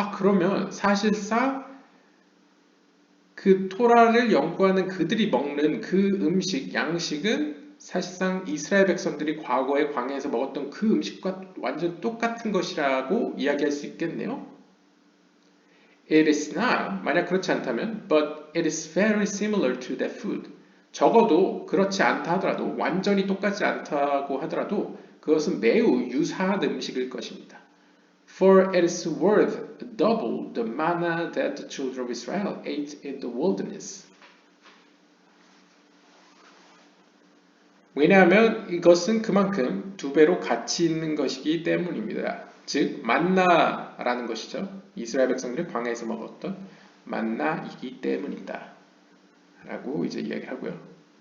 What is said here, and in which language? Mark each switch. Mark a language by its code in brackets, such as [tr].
[ko] 그러면 사실상 그 토라를 연구하는 그들이 먹는 그 음식, 양식은 사실상 이스라엘 백성들이 과거에 광야에서 먹었던 그 음식과 완전 똑같은 것이라고 이야기할 수 있겠네요. [en] It is not, [ko] 만약 그렇지 않다면, [en] but it is very similar to that food. [ko] 적어도 그렇지 않다 하더라도, 완전히 똑같지 않다고 하더라도 그것은 매우 유사한 음식일 것입니다. [en] For it is worth double the manna that the children of Israel ate in the wilderness. [ko] 왜냐하면 이것은 그만큼 두 배로 가치 있는 것이기 때문입니다. 즉 만나라는 것이죠. 이스라엘 백성들이 광야에서 먹었던 만나이기 때문이다. 라고 이제 이야기를 하고요.